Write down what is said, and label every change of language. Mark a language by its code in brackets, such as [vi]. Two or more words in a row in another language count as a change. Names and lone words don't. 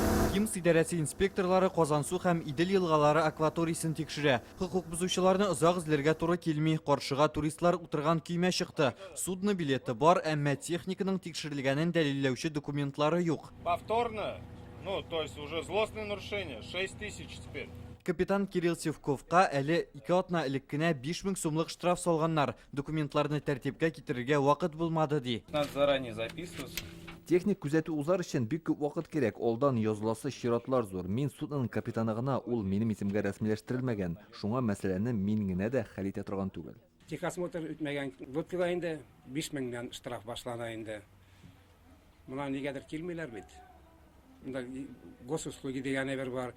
[tt] КИМС идарәсе инспекторлары Казансу һәм Идел елгалары акваториясын тикшерә. Хокук бузучыларны озак эзләргә туры килми. Каршыга туристлар утырган көймә чыкты. Судно билеты бар, әмма техниканың тикшерелгәнен дәлилләүче документлары юк. [ru] Повторно, то есть уже злостное нарушение, 6000 теперь. [tt] Капитан Кирилл Севковка әле 2 атна элек кенә 5000 сумлык штраф салганнар. Документларны тәртипкә китерергә вакыт булмады ди. [ru] Надо заранее записываться. [tt] Техник күзәтү узар өчен бик күп вакыт кирәк. Алдан языласы чиратлар зур. Мин судның капитаны гына, ул минем исемгә рәсмиләштерелмәгән. Шуңа мәсьәләне мин генә дә хәл итә торган түгел. Техосмотр үтмәгән лодкага инде 5000 меңнән штраф башлана инде. Мона нигәдер килмиләр бит. Монда госуслуги дигән бер бар.